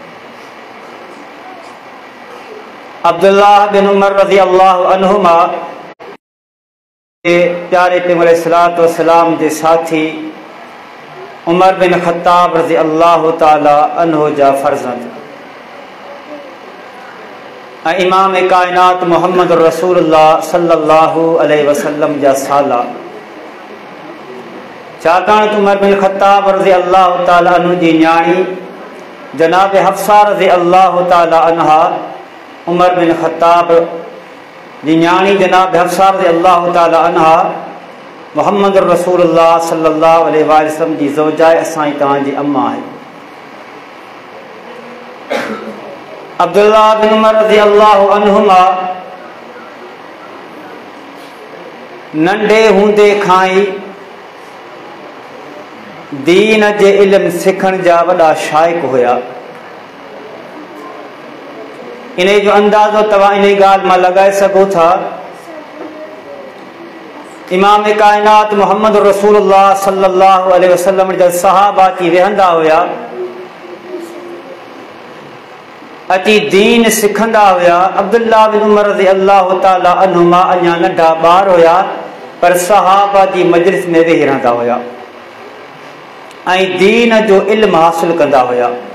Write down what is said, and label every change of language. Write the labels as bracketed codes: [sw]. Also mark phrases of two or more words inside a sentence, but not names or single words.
[sd] अब्दुल्लाह बिन उमर [ar] رضي الله عنهما [sd] प्यारे पैगंबर सलातो सलाम जे साथी उमर बिन ख़त्ताब [ar] رضي الله تعالى عنه [sd] जा फ़र्ज़ंद ऐं इमाम कायनात मुहम्मद रसूलुल्लाह [ar] صلى الله عليه وسلم [sd] जा साला। छाकाणि त उमर बिन ख़त्ताब [ar] رضي الله تعالى عنه [sd] जी न्याणी जनाब हफ्सा [ar] رضي الله تعالى عنها, [sd] उमर बिन ख़त्ताब जी न्याणी जनाब हफ्सा [ar] رضي الله تعالى عنها [sd] मुहम्मद रसूलुल्लाह [ar] صلى الله عليه وسلم [sd] जी ज़ौजाए असांजी तव्हांजी अम्मा आहे। अब्दुल्लाह बिन उमर [ar] رضي الله عنهما [sd] नंढे हूंदे खां ई दीन जे इल्म सिखण जा वॾा शाइक़ हुया। इन जो अंदाज़ो तव्हां इन ॻाल्हि मां लॻाए सघो था, इमाम कायनात मुहम्मद रसूलुल्लाह [ar] صلى الله عليه وسلم [sd] जा सहाबा अची वेहंदा हुया, अची दीन सिखंदा हुया। अब्दुल्लाह बिन उमर [ar] رضي الله تعالى عنهما [sd] अञा नंढा ॿार हुया, पर सहाबा जी मजलिस में वेही रहंदा हुया ऐं दीन जो इल्म हासिल कंदा हुया।